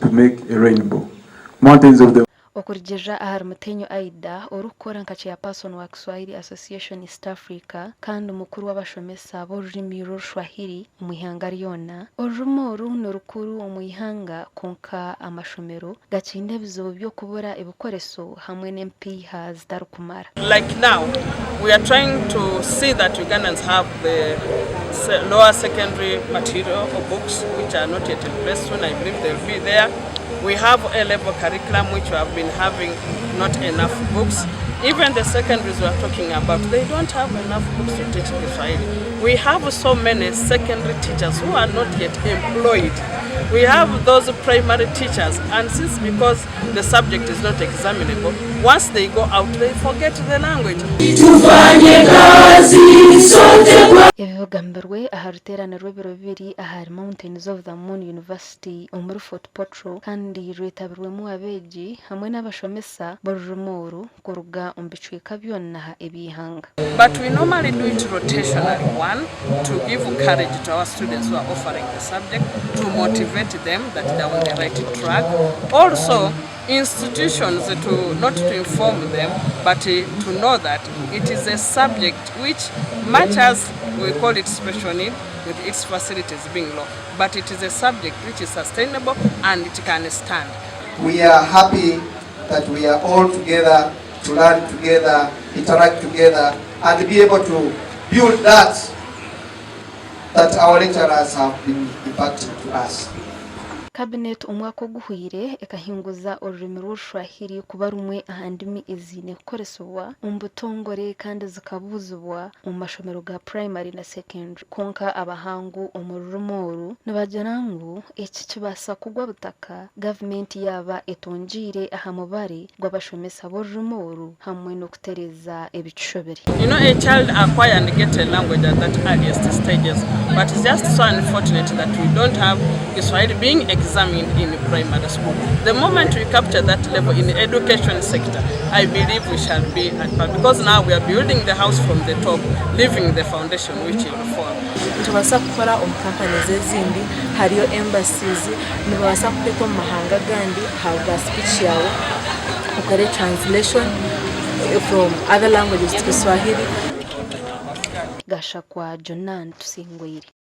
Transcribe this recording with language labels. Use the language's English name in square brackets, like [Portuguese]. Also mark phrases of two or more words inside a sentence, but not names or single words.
[English] make a rainbow. Mountains of the [Nyankole] Okurjeja ahari mutenyo aida orukora nka chairperson wa Kiswahili Association East Africa kandi umukuru w'abashomesa b'ururimi rw'oruswahili mu ihanga ryona orumoru n'orukuru mu ihanga konka amashomero gakinde bizo byo kubura ibikoreso hamwe n'empiha zitarukumara. [English] Like now we are trying to see that Ugandans have the lower secondary material or books which are not yet in place soon. I believe they'll be there. We have A-level curriculum which we have been having not enough books. Even the secondaries we are talking about, they don't have enough books to teach Kiswahili. We have so many secondary teachers who are not yet employed. We have those primary teachers, and since because the subject is not examinable, once they go out they forget the language. [Nyankole] Ebigamberwe aharuterana rw'ebiro bibiri ahari Mountains of the Moon University omuri Fort Portal kandi rwetabirwemu abeegi hamwe n'abashomesa b'orumoru kuruga omu bicweka byonna eby'ihanga. [English] But we normally do it rotationally. One, to give courage to our students who are offering the subject, to motivate them that they are on the right track. Also, institutions to not to inform them, but to know that it is a subject which, much as we call it special need, with its facilities being low, but it is a subject which is sustainable and it can stand. We are happy that we are all together to learn together, interact together, and be able to build that our lecturers have been imparting to us. [Nyankole] Cabinet umwaka guhwire ekahinguza ururimi rw'oruswahili kuba rumwe ahandimi ezine kukoresibwa mu butongore kandi zikabuzibwa mu mashomero ga primary na secondary konka abahangu omu rumoru nibagira ngu eki kibasa kugwa butaka gavumenti yaba etongire aha mubare gw'abashomesa b'orumoru hamwe n'okutereza ebikishobere. [English] You know, a child acquire and get a language at that earliest stages, but it's just so unfortunate that we don't have Kiswahili being examined in primary school. The moment we capture that level in the education sector, I believe we shall be at par, because now we are building the house from the top, leaving the foundation which will fall. [Nyankole] Tubasa gukora companies ezindi hariyo embassies nibasa kupeka mu mahanga gandi habwa speech yawe ukore [English] translation from other languages to Kiswahili. [Nyankole] Gasha kwa Jonan Tusingwiri.